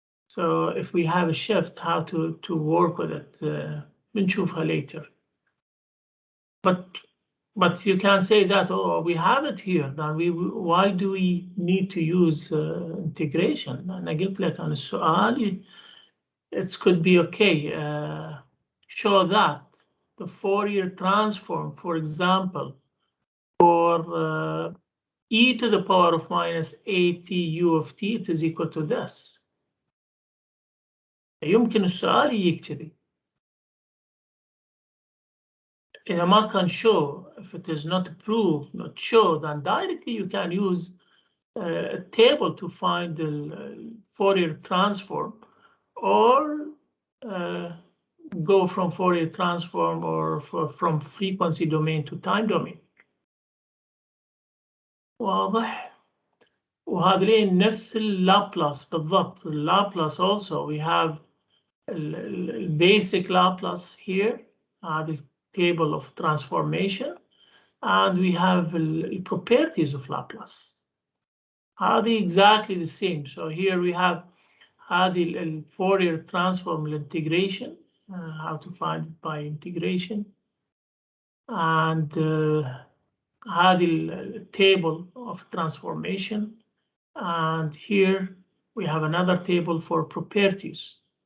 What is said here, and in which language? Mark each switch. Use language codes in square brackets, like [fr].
[en] So if we have a shift, how to work with it, [ar] بنشوفها [en] later. But you can say that, oh, we have it here, then why do we need to use integration? [ar] أنا قلت لك عن السؤال, [en] it could be okay. Show that the Fourier transform, for example, for e to the power of minus at u of t, it is equal to this. [ar] يمكن السؤال يجيك كذي. إذا ما كان [en] show, if it is not proved, not show, then directly you can use a table to find the Fourier transform, or go from Fourier transform, or from frequency domain to time domain. [ar] واضح؟ وهذين نفس اللابلاس بالضبط. [en] اللابلاس also we have basic Laplace here, the table of transformation, and we have the properties of Laplace. [ar] هذه [en] exactly the same. So here we have هذه Fourier transform integration, how to find it by integration, and هذه table of transformation, and here we have another table for properties.